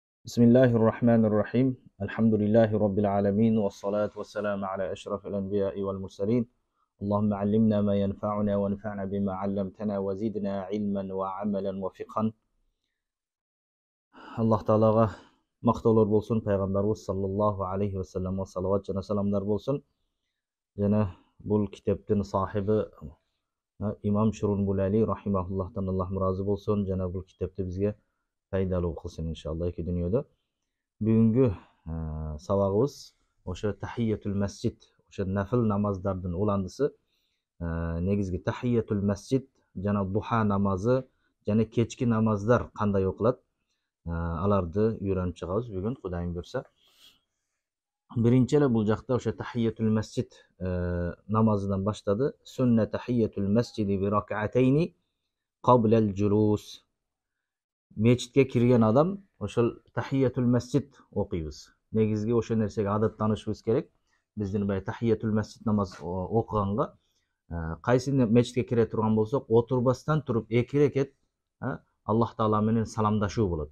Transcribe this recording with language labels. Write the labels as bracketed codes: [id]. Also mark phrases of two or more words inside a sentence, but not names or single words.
[ar] بسم الله الرحمن الرحيم الحمد لله رب العالمين والصلاة والسلام على أشرف الأنبياء والمرسلين اللهم علمنا ما ينفعنا وانفعنا بما علمتنا وزدنا علما وعملا وفقها الله تعالى [ky] мактоолор болсун, пайгамбарыбыз саллаллаху алейхи вассаламга салават жана саламдар болсун. Жана бул китептин сахиби имам Шурунбулали рахимахуллахтан Аллах разы болсун. Жана бул китепти бизге пайдалуу кылсын иншалла эки дүйнөдө. Бүгүнкү сабагыбыз ошо [ar] تحية المسجد, [ky] ошо нафил намаздардын уландысы. Негизги [ar] تحية المسجد [ky] жана духа намазы жана кечки намаздар кандай окулат? Аларды үйрөнүп чыгабыз бүгүн Кудайым буйрса. Биринчи эле бул жакта ошо [ar] تحية المسجد [ky] намазынан баштады. [ar] سنة تحية المسجد بركعتين قبل الجلوس. [ky] Мечитке кирген адам ошол [ar] تحية المسجد [ky] окуйбуз. Негизги ошол нерсеге адаттанышыбыз керек. Биздин бай [ar] تحية المسجد [ky] намаз окуганга кайсы мечитке кире турган болсок, отурбастан туруп эки рекет [ar] الله تعالى [ky] менен саламдашуу болот.